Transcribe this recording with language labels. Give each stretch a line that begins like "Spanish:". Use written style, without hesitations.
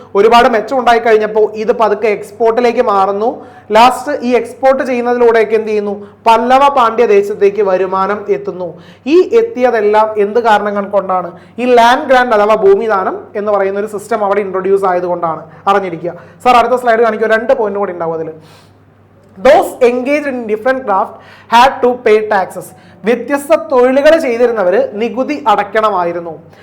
Malayalam: ഒരുപാട് മെച്ചം ഉണ്ടായി കഴിഞ്ഞപ്പോൾ ഇത് പതുക്കെ എക്സ്പോർട്ടിലേക്ക് മാറുന്നു. ലാസ്റ്റ് ഈ എക്സ്പോർട്ട് ചെയ്യുന്നതിലൂടെയൊക്കെ എന്ത് ചെയ്യുന്നു, പല്ലവ പാണ്ഡ്യ ദേശത്തേക്ക് വരുമാനം എത്തുന്നു. ഈ എത്തിയതെല്ലാം എന്ത് കാരണങ്ങൾ കൊണ്ടാണ്? ഈ ലാൻഡ് ഗ്രാൻഡ് അഥവാ ഭൂമിദാനം എന്ന് പറയുന്ന ഒരു സിസ്റ്റം അവിടെ ഇൻട്രൊഡ്യൂസ് ആയതുകൊണ്ടാണ്. അറിഞ്ഞിരിക്കുക. സാർ അടുത്ത സ്ലൈഡ് കാണിക്കുക. 2 പോയിന്റ് കൂടി ഉണ്ടാവും അതിൽ.
English: Those engaged in different craft had to pay taxes.
Malayalam: വ്യത്യസ്ത തൊഴിലുകൾ ചെയ്തിരുന്നവർ നികുതി അടയ്ക്കണമായിരുന്നു.